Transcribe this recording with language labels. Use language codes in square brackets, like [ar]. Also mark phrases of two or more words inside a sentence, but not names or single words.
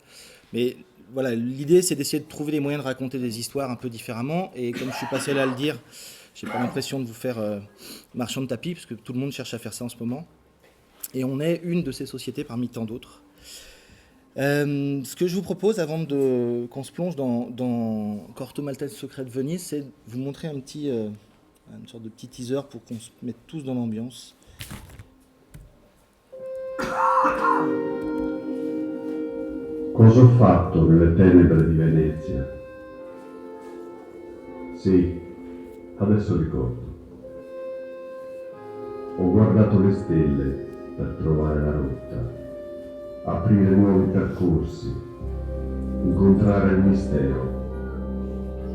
[fr] Mais voilà, l'idée c'est d'essayer de trouver des moyens de raconter des histoires un peu différemment, et comme je suis pas seul à le dire, j'ai pas l'impression de vous faire marchand de tapis, parce que tout le monde cherche à faire ça en ce moment. Et on est une de ces sociétés parmi tant d'autres. Ce que je vous propose, avant qu'on se plonge dans Corto Maltese Secret de Venise, c'est de vous montrer une sorte de petit teaser pour qu'on se mette tous dans l'ambiance. [it] Cosa ho fatto nelle tenebre di Venezia? Sì, adesso ricordo. Ho guardato le stelle per trovare la rotta, aprire nuovi percorsi, incontrare il mistero.